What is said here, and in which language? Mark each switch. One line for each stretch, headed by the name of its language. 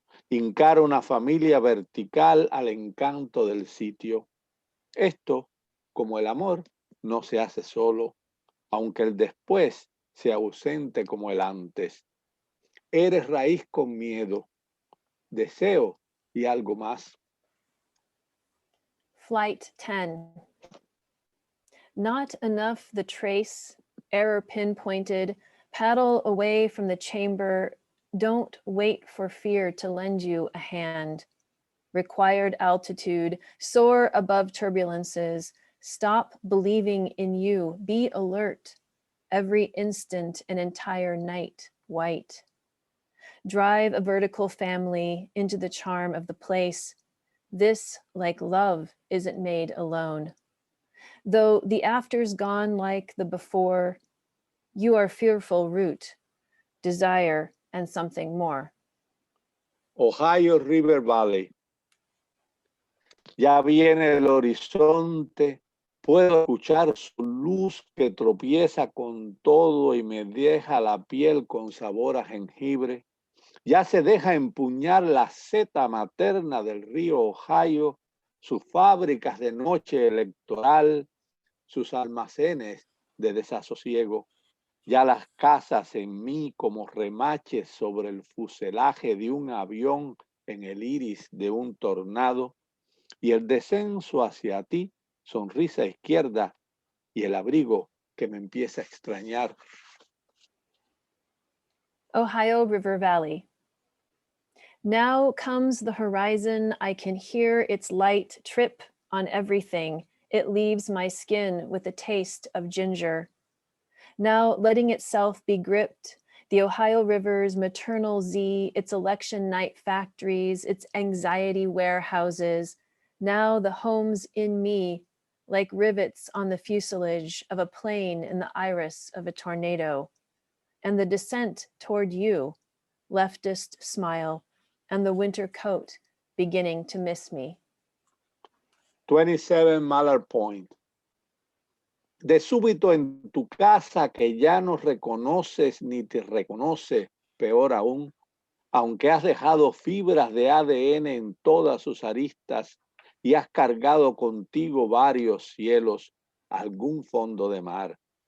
Spanish: Hincar una familia vertical al encanto del sitio. Esto, como el amor, no se hace solo, aunque el después sea ausente como el antes. Eres raíz con miedo, deseo y algo más.
English: Flight 10. Not enough the trace, error pinpointed, paddle away from the chamber. Don't wait for fear to lend you a hand. Required altitude, soar above turbulences. Stop believing in you, be alert. Every instant an entire night white. Drive a vertical family into the charm of the place. This, like love, isn't made alone. Though the after's gone like the before, you are fearful root, desire, and something more. Ohio River Valley.
Spanish: Ya viene el horizonte, puedo escuchar su luz que tropieza con todo y me deja la piel con sabor a jengibre. Ya se deja empuñar la seta materna del río Ohio, sus fábricas de noche electoral, sus almacenes de desasosiego. Ya las casas en mí como remaches sobre el fuselaje de un avión en el iris de un tornado. Y el descenso hacia ti, sonrisa izquierda y el abrigo que me empieza a extrañar.
English: Ohio River Valley. Now comes the horizon, I can hear its light trip on everything. It leaves my skin with a taste of ginger. Now letting itself be gripped, the Ohio River's maternal Z, its election night factories, its anxiety warehouses, now the homes in me, like rivets on the fuselage of a plane in the iris of a tornado. And the descent toward you, leftist smile, and the winter coat beginning to miss me. 27 Mallard Point.
Spanish: De súbito en tu casa que ya no reconoces ni te reconoce, peor aún, aunque has dejado fibras de ADN en todas sus aristas y has cargado contigo varios cielos, algún fondo de mar.